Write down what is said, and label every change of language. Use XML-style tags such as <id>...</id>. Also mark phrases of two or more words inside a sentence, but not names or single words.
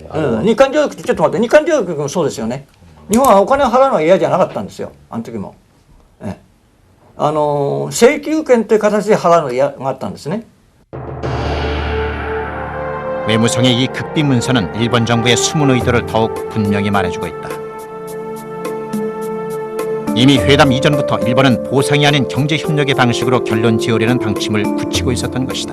<ja>日韓条約ってちょっと待って日韓条約もそうですよね。日本はお金を払うのは嫌じゃなかったんですよ。あの時も。請求権という形で払うのが嫌があったんですね。</ja> <ko>외무성의 이 극비 문서는 일본 정부의 숨은 의도를 더욱 분명히 말해주고 있다. 이미 회담 이전부터 일본은 보상이 아닌 경제협력의 방식으로 결론 지으려는 방침을 굳히고 있었던 것이다.</ko>